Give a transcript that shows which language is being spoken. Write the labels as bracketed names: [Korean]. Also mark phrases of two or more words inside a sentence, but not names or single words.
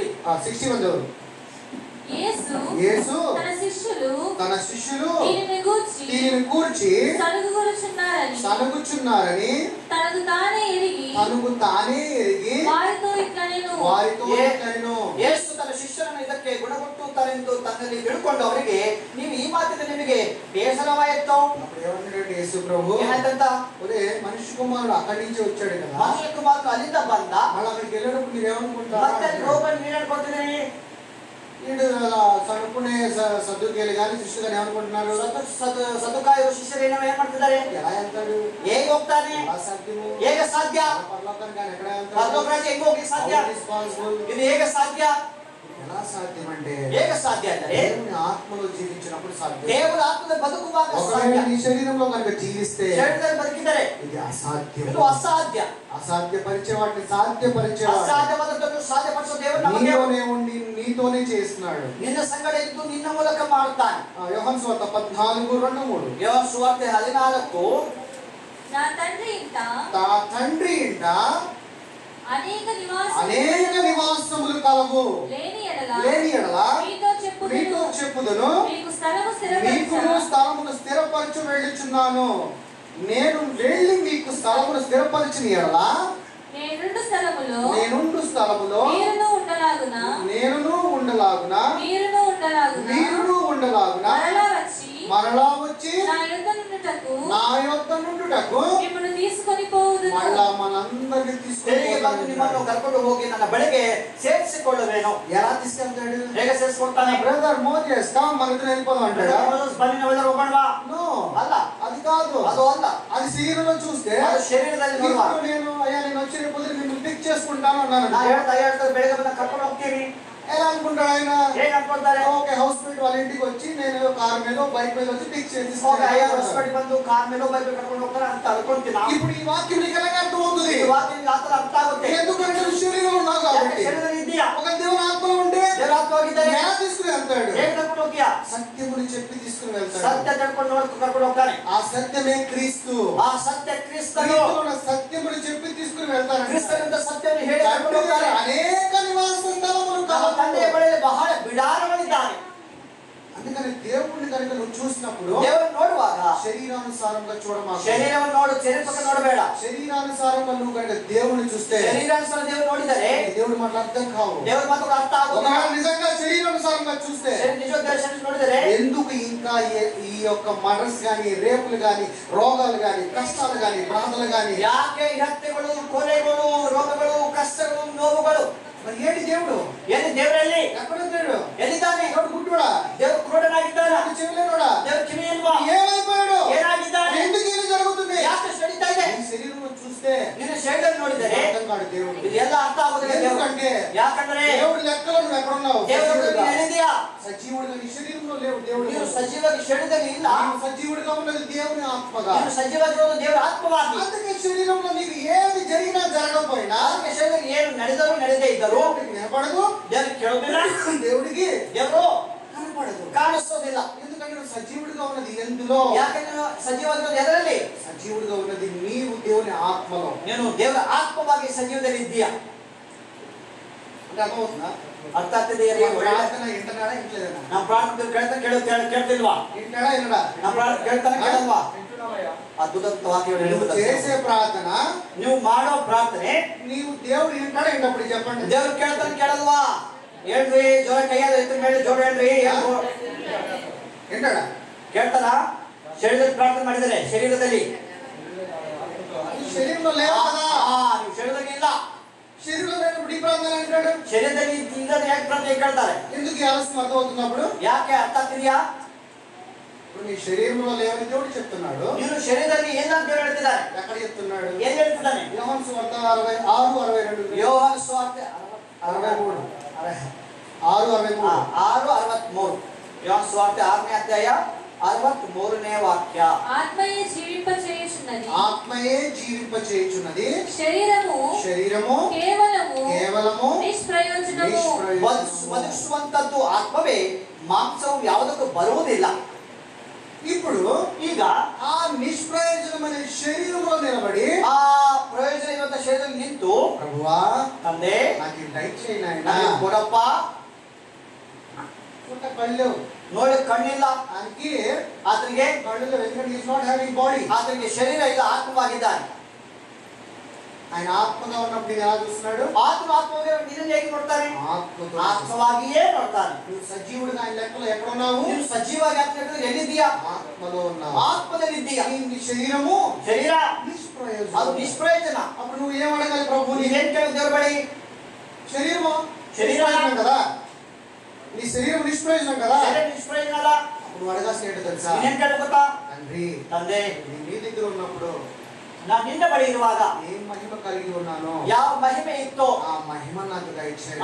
[Telugu] 61 చదువు. యేసు తన శిష్యులు దీనిని గూర్చి సనుగుచున్నారని తనకు తానే ఎరిగి వారితో ఇట్లనెను. [Kannada] ಯೇಸು ತನ್ನ ಶಿಷ್ಯರನ್ನು ಇದಕ್ಕೆ ಗುಣಗೊಟ್ಟುತ್ತಾರೆಂದು ತನ್ನಲ್ಲಿ ತಿಳ್ಕೊಂಡು ಅವರಿಗೆ ನೀವು ಈ ಮಾತಿನ ನಿಮಗೆ ಬೇಸರವಾಯಿತು. [Telugu] అప్పుడు ఏమన్నాడు యేసు ప్రభు? [Kannada] ಏನಾಯ್ತಂತ? [Telugu] ఒరే మనిషి కుమారుడు అక్కడి నుంచి వచ్చాడు కదా, [Kannada] ಮನುಷ್ಯ ಕುಮಾರನು ಅಲ್ಲಿಂದ ಬಂದ. [Telugu] మళ్ళీ అక్కడికి వెళ్ళినప్పుడు మీరు ఏమనుకుంటారు? [Kannada] ಮತ್ತೆ ಅಲ್ಲಿ ಹೋಗಲು ನೀನು ಹೇಳ್ಕೊಡ್ತಿದ್ದೀರಿ. [Telugu] వీడు చదువుకునే సద్దుకేలు కానీ శిష్యులు కానీ ఏమనుకుంటున్నారు? సదుకాయరు శిష్యులు ఏం ಮಾಡ್ತಿದ್ದಾರೆ? ఎలా వెళ్తాడు? [Kannada] ಹೇಗೆ ಹೋಗ್ತಾನೆ? [Telugu] అసాధ్యము. [Kannada] ಹೇಗೆ ಸಾಧ್ಯ? [Telugu] పరలోకానికి కానీ ఎక్కడ వెళ్తాడు? [Kannada] ಪರಲೋಕ ರಾಜ್ಯ ಹೇಗೆ ಹೋಗಿ ಸಾಧ್ಯ? ಇದು ಹೇಗೆ ಸಾಧ್ಯ? [Telugu] ఎలా సాధ్యం అంటే [Kannada] ಹೇಗೆ ಸಾಧ್ಯ ಅಂದ್ರೆ [Telugu] దేవుని ఆత్మలో జీవించినప్పుడు సాధ్యం. [Kannada] ದೇವರ ಆತ್ಮದಲ್ಲಿ ಬದುಕುವಾಗ ಸಾಧ್ಯ. [Telugu] ఒకవేళ నీ శరీరంలో కనుక జీవిస్తే [Kannada] ಶರೀರದಲ್ಲಿ ಬದುಕಿದರೆ [Telugu] ఇది అసాధ్యం. [Kannada] ಇದು ಅಸಾಧ್ಯ. [Telugu] అసాధ్యపరిచే వాటిని సాధ్యపరిచేవాడు [Kannada] ಅಸಾಧ್ಯವಾದದ್ದನ್ನು ಸಾಧ್ಯಪಡಿಸುವ ದೇವರು ನಮಗೆ [Telugu] నీలోనే ఉండి నీతోనే చేస్తున్నాడు. [Kannada] ನಿನ್ನ ಸಂಗಡ ಇದ್ದು ನಿನ್ನ ಮೂಲಕ ಮಾಡುತ್ತಾನೆ. [Telugu] యోహాను సువార్త 14:2-3. యోహాను సువార్త 14 నా తండ్రి ఇంట అనేక నివాసములు కలవు. లేని ఎడల మీతో చెప్పుదును, మీకు స్థలమును స్థిరపరచు వెళ్ళుచున్నాను. నేను వెళ్ళి మీకు స్థలమును స్థిరపరచిన ఎడల నేనుండు స్థలములో నేనును ఉండలాగున మీరును ఉండలాగున మరలా వచ్చి నా యొద్ద నుండుటకు మళ్ళా మనందరినీ తీసుకొని [Kannada] ನಿಮ್ಮನ್ನು ಕರ್ಕೊಂಡು ಹೋಗಿ ನನ್ನ ಬಳಿಗೆ ಸೇರಿಸಿಕೊಳ್ಳುವೇನು. [Telugu] ఎలా తీసుకెళ్తాడు? [Kannada] ಹೇಗೆ ಸೇರಿಸಿಕೊಳ್ತಾನೆ? [English] Brother Moses come [Telugu] మన ఇద్దరం వెళ్ళిపోదాం అంటాడా? [Kannada] ಬನ್ನಿ ನಾವೆಲ್ಲರೂ ಹೋಗೋಣವಾ? [Telugu] నో, [Kannada] ಅಲ್ಲ, [Telugu] అది కాదు. [Kannada] ಅದು ಅಲ್ಲ. [Telugu] అది శరీరంలో చూస్తే [Kannada] ಅದು ಶರೀರದಲ್ಲಿ ನೋಡುವಾಗ [Telugu] నేను వచ్చి రేపు మిమ్మల్ని పిక్ చేసుకుంటాను అన్నాను. [Kannada] ನಾ ಹೇಳ್ತಾ ಬೆಳಗ್ಗೆ ಬಂದ ಕರ್ಕೊಂಡು ಹೋಗ್ತೀವಿ. [Telugu] ఎలా అనుకుంటాడు ఆయన? [Kannada] ಹೇಗೆ ಅನ್ಕೊಳ್ತಾರೆ? [English] Okay, house mate [Telugu] వాళ్ళ ఇంటికి వచ్చి నేను కార్ మీద బైక్ మీద వచ్చి పిక్ చేసి [Kannada] ಬಂದು ಕಾರ್ ಮೇಲೆ ಬೈಕ್ ಕರ್ಕೊಂಡು ಹೋಗ್ತಾರೆ ಅಂತ ಅನ್ಕೊಂತೀನಿ. [Telugu] ఇప్పుడు ఈ వాక్యం నీకు ఎలా అర్థం అవుతుంది? [Kannada] ಈ ವಾಕ್ಯ ಆತರ ಅರ್ಥ ಆಗುತ್ತೆ. [Telugu] ఎందుకంటే నువ్వు శరీరంలో ఉన్నావు కాబట్టి. [Kannada] ಶರೀರದಲ್ಲಿ ಇದೆಯಾ? [Telugu] ఒక దేవుని ఆత్మ ఉంటే [Kannada] ದೇವರಾತ್ಮವಾಗಿದ್ದರೆ [Telugu] ఎలా తీసుకుని వెళ్తాడు? [Kannada] ಹೇಗೆ ಕರ್ಕೊಂಡು ಹೋಗ್ತೀಯಾ? [Telugu] సత్యముని చెప్పి తీసుకుని వెళ్తాడు. [Kannada] ಸತ್ಯ ಕರ್ಕೊಂಡು ಹೋಗ್ತಾನೆ. [Telugu] ఆ సత్యమే క్రీస్తు. [Kannada] ಆ ಸತ್ಯ ಕ್ರಿಸ್ತನು. [Telugu] సత్యముని చెప్పి తీసుకుని వెళ్తాడు. [Kannada] ಕ್ರಿಸ್ತನಿಂದ ಸತ್ಯವನ್ನು ಹೇಳಿ ಕರ್ಕೊಂಡು ಹೋಗ್ತಾನೆ. [Telugu] అనేక నివాస స్థలములు [Kannada] ನಮ್ಮ ತಂದೆಯ ಬಳಿಯಲ್ಲಿ ಬಹಳ ಬಿಡಾರಗಳಿದ್ದಾನೆ. [Telugu] అందుకని దేవుడిని కనుక నువ్వు చూసినప్పుడు [Kannada] ದೇವರನ್ನು ನೋಡುವಾಗ [Telugu] శరీరానుసారంగా చూడమాకు. [Kannada] ಶರೀರವನ್ನು ನೋಡು, ಶರೀರಕ್ಕೆ ನೋಡಬೇಡ. [Telugu] శరీరానుసారంగా నువ్వు కనుక దేవుని చూస్తే [Kannada] ಶರೀರಾನುಸಾರ ದೇವರು ನೋಡಿದರೆ [Telugu] దేవుడి మాటలు అర్థం కావు. [Kannada] ದೇವರ ಮಾತುಗಳು ಅರ್ಥ ಆಗುವುದಿಲ್ಲ. [Telugu] ఒకవేళ నిజంగా శరీరానుసారంగా చూస్తే [Kannada] ನಿಜವಾದ ಶರೀರ ನೋಡಿದರೆ [Telugu] ఎందుకు ఇంకా ఈ యొక్క మర్డర్స్ గాని, రేపులు గాని, రోగాలు గాని, కష్టాలు గాని, బాధలు గాని, [Kannada] ಯಾಕೆ ಈ ಹತ್ಯೆಗಳು, ಕೊಲೆಗಳು, ರೋಗಗಳು, ಕಷ್ಟಗಳು, ನೋವುಗಳು? [Telugu] మరి ఏంటి దేవుడు? [Kannada] ಎಲ್ಲಿ ದೇವರಲ್ಲಿ? [Telugu] ఎక్కడున్నాడు? [Kannada] ಎಲ್ಲಿದ್ದಾನೆ? [Telugu] దేవుడు గుడ్డుడా? [Kannada] ದೇವರು ಕ್ರೂರನಾಗಿದ್ದಾನ? [Telugu] చెవిలేనోడా? [Kannada] ದೇವರು ಕಿವಿ ಇಲ್ವಾ? [Telugu] ఏమైపోయాడు? [Kannada] ಏನಾಗಿದ್ದಾನೆ? [Telugu] ఎందుకు ఇది జరుగుతుంది? [Kannada] ಯಾಕೆ ನಡೀತಾ ಇದೆ? [Telugu] ఈ శరీరంలో చూస్తే [Kannada] ನಿನ್ನ ಶರೀರದಲ್ಲಿ ನೋಡಿದರೆ [Telugu] అర్థం కాదు దేవుడు. [Kannada] ಇದೆಲ್ಲ ಅರ್ಥ ಆಗುದಿಲ್ಲ. [Telugu] ఎందుకంటే [Kannada] ಯಾಕಂದ್ರೆ [Telugu] దేవుడి లెక్కలో నువ్వు ఎక్కడున్నావు? [Kannada] ದೇವರ ಎಲ್ಲಿದೆಯಾ? [Telugu] సజీవుడిగా నీ శరీరంలో లేవు. దేవుడు [Kannada] ನೀನು ಸಜೀವಾಗಿ ಶರೀರದಲ್ಲಿ ಇಲ್ಲ. [Telugu] నీవు సజీవుడిగా ఉన్నది దేవుని ఆత్మగా. [Kannada] ನೀನು ಸಜೀವಾಗಿರೋದು ದೇವರ ಆತ್ಮವಾಗಿ. [Telugu] అందుకే శరీరంలో నీకు ఏది జరిగినా జరగకపోయినా, [Kannada] ಅದಕ್ಕೆ ಶರೀರದಲ್ಲಿ ಏನು ನಡೆದರೂ ನಡೆದೇ ಇದ್ದರೂ [Telugu] దేవుడికి వినపడదు, [Kannada] ದೇವರಿಗೆ ಕೇಳೋದಿಲ್ಲ, [Telugu] దేవుడికి [Kannada] ದೇವರು [Telugu] కనపడదు, [Kannada] ಕಾಣಿಸೋದಿಲ್ಲ. [Telugu] ఎందుకంటే నువ్వు సజీవుడిగా ఉన్నది ఎందులో? [Kannada] ಯಾಕಂದ್ರೆ ಸಜೀವಾಗಿರೋದು ಎದರಲ್ಲಿ? [Telugu] సజీవుడిగా ఉన్నది నీవు దేవుని ఆత్మలో. [Kannada] ನೀನು ದೇವರ ಆತ್ಮವಾಗಿ ಸಜೀವದಲ್ಲಿ ಇದ್ದೀಯಾ? [Telugu] అంటే అర్థమవుతుందా? [Kannada] ಅರ್ಥ ಆಗ್ತಿದೆಯಾ? [Telugu] ప్రార్థన ఇంటనాడా ఇంట్లేదనా? [Kannada] ನಮ್ಮ ಪ್ರಾರ್ಥನೆ ಕೇಳ್ತಿಲ್ವಾ? [Telugu] ఇంటడా ఇనడా? [Kannada] ನಮ್ಮ ಪ್ರಾರ್ಥನೆ ಕೇಳಲ್ವಾ? ಅದ್ಭುತ ವಾಕ್ಯಗಳು [Telugu] నువ్వు చేసే ప్రార్థన, [Kannada] ನೀವು ಮಾಡೋ ಪ್ರಾರ್ಥನೆ [Telugu] నీవు దేవుడు ఇంటడా ఇంటప్పుడు చెప్పండి. [Kannada] ದೇವ್ರು ಕೇಳಲ್ವಾ? ಹೇಳ್ರಿ, ಜೋರ ಕೈಯಾದ ಎತ್ತಿನ ಮೇಲೆ ಜೋರ ಹೇಳ್ರಿ. [Telugu] ఇంటడా? [Kannada] ಕೇಳ್ತಾರ? ಶರೀರದಲ್ಲಿ ಪ್ರಾರ್ಥನೆ ಮಾಡಿದರೆ ಶರೀರದಲ್ಲಿ [Telugu] శరీరంలో లేవు కదా. [Kannada] ನೀವು ಶರೀರದಲ್ಲಿ ಇಲ್ಲ. [Telugu] శరీరంలో లేనప్పుడు ఈ ప్రార్థన అంటాడు. [Kannada] ಶರೀರದಲ್ಲಿ ಇಲ್ಲದ ಯಾಕೆ ಪ್ರಾರ್ಥನೆ ಕೇಳ್ತಾರೆ? [Telugu] ఎందుకు ఈ ఆలస్యం అర్థమవుతున్నప్పుడు? [Kannada] ಯಾಕೆ ಅರ್ಥ ಆಗ್ತಿದ್ಯಾ? [Telugu] ఇప్పుడు నీ శరీరంలో లేవని దేవుడు చెప్తున్నాడు. [Kannada] ನೀನು ಶರೀರದಲ್ಲಿ ಇಲ್ಲ ಅಂತ ದೇವರು ಹೇಳ್ತಿದ್ದಾರೆ. [Telugu] ఎక్కడ చెప్తున్నాడు? [Kannada] ಏನ್ ಹೇಳ್ತಿದ್ದಾನೆ? [Telugu] యోహాను సువార్త 66:62. [Kannada] ಯೋಹಾನ ಸುವಾರ್ತೆ 63 6:63. 6:63. ಯೋಹಾನ ಸುವಾರ್ತೆ 6ನೇ ಅಧ್ಯಾಯ 63ನೇ ವಾಕ್ಯ. [Telugu] ఆత్మయే జీవింపచేయుచున్నది. ఆత్మ ఆత్మయే జీవింపచేయుచున్నది. శరీరము కేవలము [Kannada] ನಿಷ್ಪ್ರಯೋಜನವು. ಬದುಕಿಸುವಂತದ್ದು ಆತ್ಮವೇ, ಮಾಂಸವು ಯಾವುದಕ್ಕೂ ಬರುವುದಿಲ್ಲ. [Telugu] ఇప్పుడు [Kannada] ಈಗ [Telugu] ఆ నిష్ప్రయోజనమైన శరీరంలో నిలబడి [Kannada] ಆ ಪ್ರಯೋಜನ ಇರುವಂತ ಶರೀರದಲ್ಲಿ ನಿಂತು, [Telugu] ప్రభువా [Kannada] ತಂದೆ [Telugu] నాకు దయచేయి నాయనా, [Kannada] ನನಗೆ ಕೊಡಪ್ಪ. [Telugu] పుట్ట కళ్ళు [Kannada] ನೋಡಿ ಕಣ್ಣಿಲ್ಲ ಆತನಿಗೆ, [Telugu] కళ్ళు ఎందుకంటే [English] is not having body, [Kannada] ಆತನಿಗೆ ಶರೀರ ಇಲ್ಲ, ಆತ್ಮವಾಗಿದ್ದಾನೆ. [Telugu] ఆయన ఆత్మగా ఉన్నప్పుడు నేను ఎలా చూస్తున్నాడు? ఆత్మగా నిన్ను [Kannada] ಹೇಗೆ ನೋಡ್ತಾನೆ? ಆತ್ಮವಾಗಿಯೇ ನೋಡ್ತಾನೆ. [Telugu] నువ్వు సజీవుడిగా ఆయన లెక్కలో ఎక్కడ ఉన్నావు? [Kannada] ನೀನು ಸಜೀವಾಗಿ ಆಗ್ತಿರೋದು ಎಲ್ಲಿದ್ದೀಯಾ? [Telugu] ఆత్మలో ఉన్నావు. [Kannada] ఆత్మದಲ್ಲಿದ್ದೀಯా. [Telugu] నీ శరీరము [Kannada] ಶರೀರ [Telugu] నిష్ప్రయోజనం, [Kannada] ಅದು ನಿಷ್ಪ್ರಯೋಜನ. [Telugu] అప్పుడు నువ్వు ఏం అడగాలి? ప్రభు [Kannada] ನೀವೇನ್ ಕೇಳು ದೇವರ ಬಳಿ? [Telugu] శరీరము శరీర కదా, నీ శరీరం నిష్ప్రయోజనం కదా, [Kannada] ಶರೀರ ನಿಷ್ಪ್ರಯೋಜನ ಅಲ್ಲ. [Telugu] అప్పుడు నువ్వు అడగాల్సిన ఏంటో తెలుసా? [Kannada] ನೀನೇನ್ ಕೇಳು ಗೊತ್ತಾ? [Telugu] తండ్రి, [Kannada] ತಂದೆ, [Telugu] నీ దగ్గర ఉన్నప్పుడు [Kannada] ನಾನು ನಿನ್ನ ಬಳಿ ಇರುವಾಗ [Telugu] ఏం మహిమ కలిగి ఉన్నానో [Kannada] ಯಾವ ಮಹಿಮೆ ಇತ್ತೋ [Telugu] ఆ మహిమ నాకు దయచేయి,